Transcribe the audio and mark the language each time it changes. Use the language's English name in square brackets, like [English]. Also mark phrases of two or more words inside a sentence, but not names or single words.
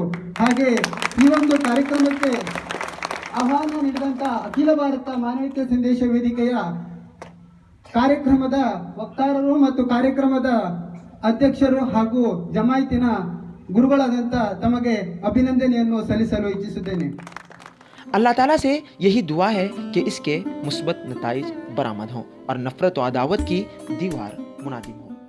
[Kannada] ಹಾಗೆ ಈ ಒಂದು ಕಾರ್ಯಕ್ರಮಕ್ಕೆ ಆಹ್ವಾನ ನೀಡಿದಂಥ ಅಖಿಲ ಭಾರತ ಮಾನವೀಯತೆ ಸಂದೇಶ ವೇದಿಕೆಯ ಕಾರ್ಯಕ್ರಮದ ವಕ್ತಾರರು ಮತ್ತು ಕಾರ್ಯಕ್ರಮದ ಅಧ್ಯಕ್ಷರು ಹಾಗೂ ಜಮಾಯಿತಿನ ಗುರುಗಳಾದಂಥ ತಮಗೆ ಅಭಿನಂದನೆಯನ್ನು ಸಲ್ಲಿಸಲು ಇಚ್ಛಿಸುತ್ತೇನೆ. [Urdu] اللہ تعالیٰ سے یہی دعا ہے کہ اس کے مثبت نتائج برآمد ہوں اور نفرت و عداوت کی دیوار منہدم ہو.